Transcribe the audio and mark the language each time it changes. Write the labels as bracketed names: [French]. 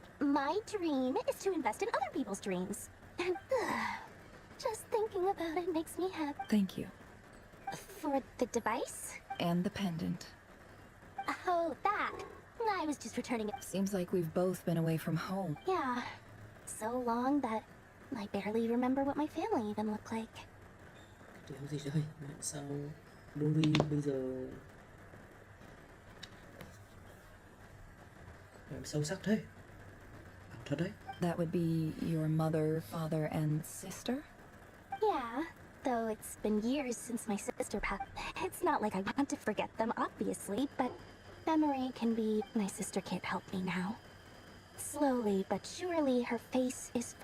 [English] My dream is to invest in other people's dreams. And just thinking about it makes me happy. Thank you. For the device? And the pendant. Oh, that. I was just returning it. Seems like we've both been away from home. Yeah. So long that I barely remember what my family even looked like. [Vietnamese] Điều gì trời? Sao Dory bây giờ làm sâu sắc thế? Thật đấy. [English] That would be your mother, father, and sister? Yeah, though it's been years since my sister passed. It's not like I want to forget them, obviously, but memory can be— My sister can't help me now. Slowly but surely, her face is—